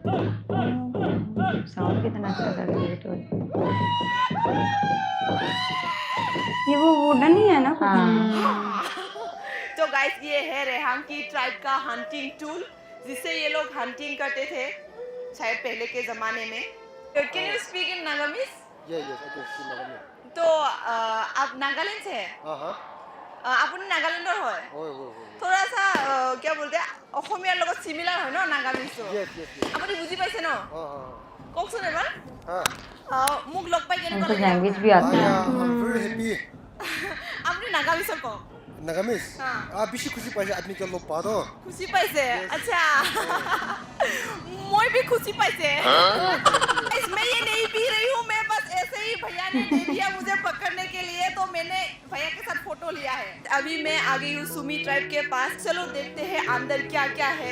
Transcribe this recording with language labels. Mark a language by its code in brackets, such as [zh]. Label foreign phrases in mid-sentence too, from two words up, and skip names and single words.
[hi] साउंड कितना अच्छा कर रही है ये वो वुडन ही है ना हाँ तो गाइस ये है रेहान की ट्राइब का हंटिंग टूल जिससे ये लोग हंटिंग करते थे शायद पहले के जमाने में [en] can you speak in Nagamese Yeah, yes, I can see Nagaland. [hi] तो आप नागालैंड से हैं [as] আপুনি নাগালেণ্ডৰ হয় [hi] थोड़ा सा क्या बोलते हैं [as] অসমীয়াৰ লগত সিমিলাৰ হয় ন নাগামিজটো [en] Yes, yes, yes. [as] আপুনি বুজি পাইছে ন কওকচোন এবাৰ মোক লগ পাই কেনেকুৱা [hi] उनको [as] লাগিল [hi] लैंग्वेज भी आती है [en] I'm very happy. [as] আপুনি নাগামিজৰ কওক Nagamis. [hi] हाँ। [nag] Bishi खुशी पाइसे आदमी का लोग पादो. खुशी पाइसे [hi] अच्छा मैं भी [nag] खुशी पाइसे [hi] मैं ये नहीं पी रही हूँ मैं बस ऐसे ही भैया ने दे दिया मुझे पकड़ने के लिए, तो मैंने भैया के साथ फोटो लिया है। अभी मैं आ गई हूँ सुमी ट्राइब के पास। चलो देखते हैं अंदर क्या क्या है।